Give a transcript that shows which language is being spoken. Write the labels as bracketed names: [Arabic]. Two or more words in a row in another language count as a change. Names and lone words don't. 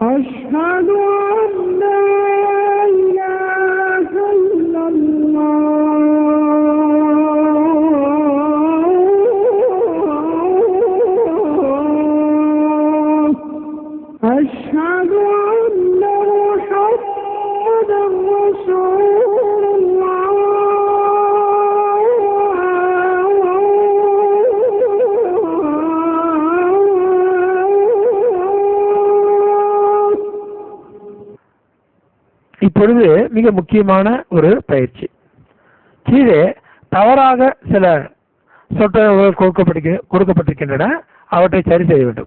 [Arabic] أشهد أن لا إله إلا الله أشهد أن محمدا رسول الله [Tamil] இப்பொழுது மிக முக்கியமான ஒரு பயிற்சி. கீழே தவறாக சில சொற்றொடர்கள் கொடுக்கப்பட்டிருக்கின்றன, அவற்றை சரி செய்ய வேண்டும்.